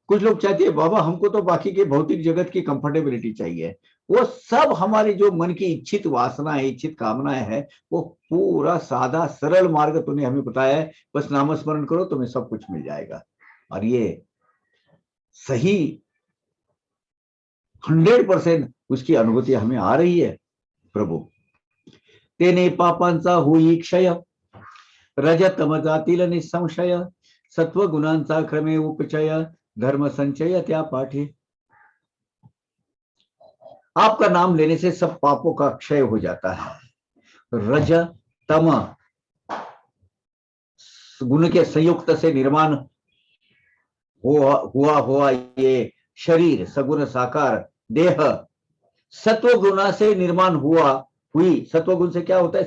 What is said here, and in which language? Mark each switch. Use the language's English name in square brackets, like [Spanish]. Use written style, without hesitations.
[Hindi] कुछ लोग चाहते हैं बाबा हमको तो बाकी के भौतिक जगत की कंफर्टेबिलिटी चाहिए, वो सब हमारे जो मन की इच्छित वासना है, इच्छित कामनाएं है, वो पूरा सादा सरल मार्ग तूने हमें बताया है, बस नामस्मरण करो तुम्हें सब कुछ मिल जाएगा। और ये सही 100% उसकी अनुभूति हमें आ रही है प्रभु। [Marathi] तेने पापांचा होई क्षय, रजतम जातील निसंशय, सत्व गुणांचा क्रमे उपचय, धर्म संचय त्या पाठी। [Hindi] आपका नाम लेने से सब पापों का क्षय हो जाता है। रज तम गुण के संयुक्त से निर्माण हुआ ये शरीर, सगुण साकार देह, सत्व गुणा से निर्माण हुई। सत्व गुण से क्या होता है?